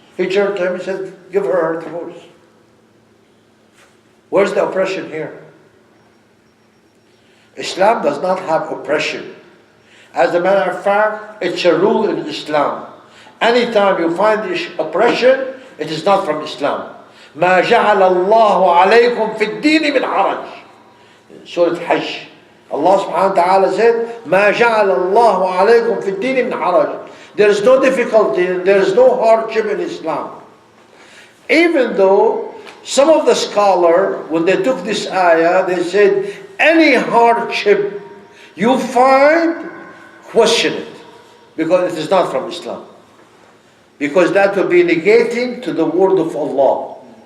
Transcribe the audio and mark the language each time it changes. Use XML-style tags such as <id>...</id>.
<en>He turned to him and said, give her divorce. Where's the oppression here? Islam does not have oppression. As a matter of fact, it's a rule in Islam. Anytime you find oppression, it is not from Islam.</en> <ar>ما جعل الله عليكم في الدين من حرج.</ar> <en>Surah Hajj. Allah subhanahu wa ta'ala said,</en> <ar>ما جعل الله عليكم في الدين من حرج.</ar> <en>There is no difficulty and there is no hardship in Islam. Even though some of the scholars, when they took this ayah, they said, any hardship you find, question it. Because it is not from Islam. Because that will be negating to the word of Allah.</en>